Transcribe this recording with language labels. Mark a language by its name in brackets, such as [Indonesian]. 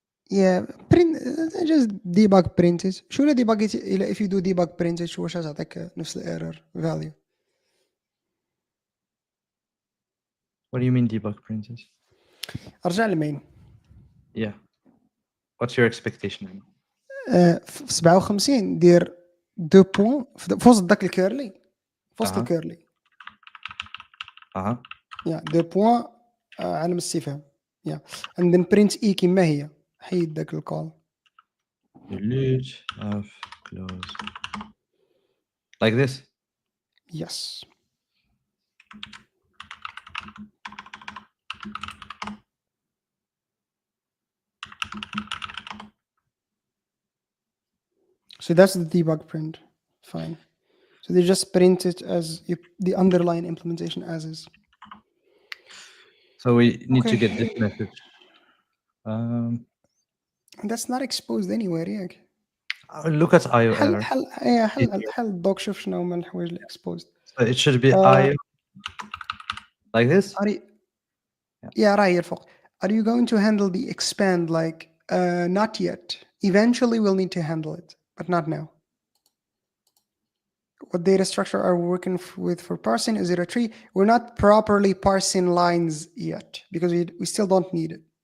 [English] Yeah, print just debug printed. [Arabic] شو اللي [English] debug if you do debug printed [Arabic] شو واش تعطيك نفس [English] error value. What do you mean debug printed? [Arabic] ارجع للمين. [English] Yeah. What's your expectation? [Arabic] في 57 دير 2 بوين في وسط ذاك الكيرلي في وسط أها. الكيرلي. Uh-huh. يا 2 بوين علم الاستفهام. [English] يا and then print e [Arabic] كما هي. حيد ذاك الكول. [English] Delete F close. Like this. Yes. So that's the debug print. Fine. So they just print it as the underlying implementation as is. So we need to Okay. get this message. And that's not exposed anywhere. Yeah. Look at IO [Arabic] حل [English] error. [Arabic] حل حل الدوك شوف شنو هما الحوايج اللي exposed. [English] So it should be I like this. Are you, yeah, right here, folks. Are you going to handle the expand like not yet? Eventually, we'll need to handle it, but not now. What data structure are we working with for parsing? Is it a tree? We're not properly parsing lines yet because we still don't need it.